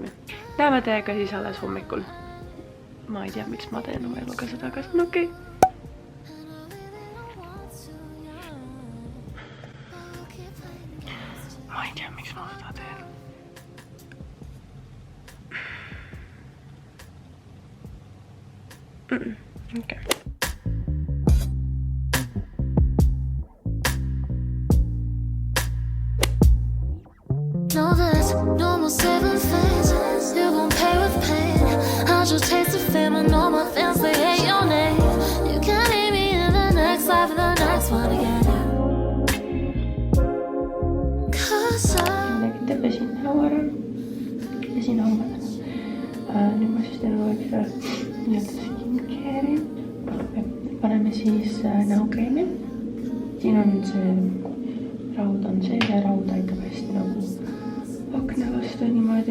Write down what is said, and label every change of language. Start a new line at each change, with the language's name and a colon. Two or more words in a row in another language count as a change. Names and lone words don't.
Estonian: Näeme teiega siis alles hommikul. Ma ei tea, miks ma teen oma eluga seda, aga see on okei. Ma ei tea, miks ma seda teen. Okei.
English: No, there's no more saving things. You gon' pay with pain. I just taste the fame and all my fans, they hate your name. You can't leave me in the next life and the next one again.
Estonian: Nägite, pesin näo ära. Pesin hambad. Nüüd ma siis teen ühe nii-öelda skincare'i. Paneme siis näokreemi. Siin on see raud on see ja raud aitab hästi nagu akna vastu niimoodi.